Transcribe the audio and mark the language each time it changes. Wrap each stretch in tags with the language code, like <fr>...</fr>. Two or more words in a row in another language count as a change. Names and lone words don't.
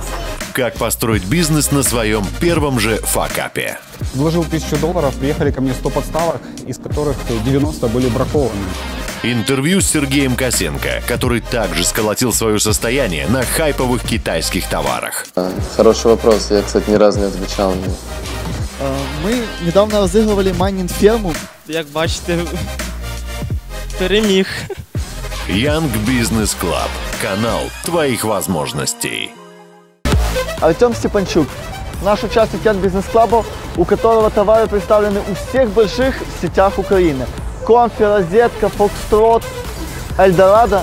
<ru>Как построить бизнес на своем первом же факапе. Вложил $1000, приехали ко мне 100 подставок, из которых 90 были бракованы. Интервью с Сергеем Косенко, который также сколотил свое состояние на хайповых китайских товарах. Хороший вопрос, я, кстати, ни разу не отвечал на него.</ru> <uk>Ми недавно розігрували майнінг-ферму. Як бачите, переміг.</uk> <ru>Young Business Club. Канал твоих возможностей. Артем Степанчук, наш участник Young Business Club, у которого товары представлены у всех больших сетях Украины. Конфи, Розетка, Фокстрот, Эльдорадо.</ru>